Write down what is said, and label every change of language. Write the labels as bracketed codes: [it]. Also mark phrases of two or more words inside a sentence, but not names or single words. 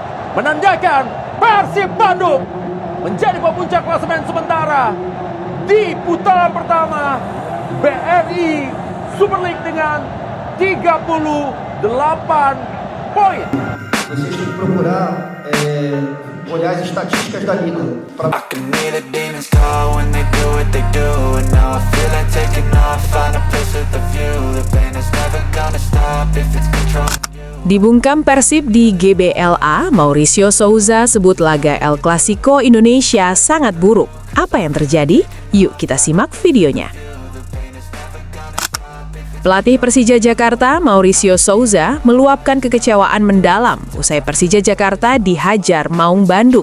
[id] menandakan Persib Bandung menjadi pemuncak klasemen sementara di putaran pertama BRI Super League dengan 38 poin. [pt] Vocês têm que procurar olhar as estatísticas da liga. [en] I can hear the demons call when they do what they do. And now I feel like taking off, find a place with a view. The pain is never gonna stop if it's controlling you. [id] Dibungkam Persib di GBLA, Mauricio Souza sebut laga El Clasico Indonesia sangat buruk. Apa yang terjadi? Yuk kita simak videonya. Pelatih Persija Jakarta, Mauricio Souza, meluapkan kekecewaan mendalam usai Persija Jakarta dihajar Maung Bandung.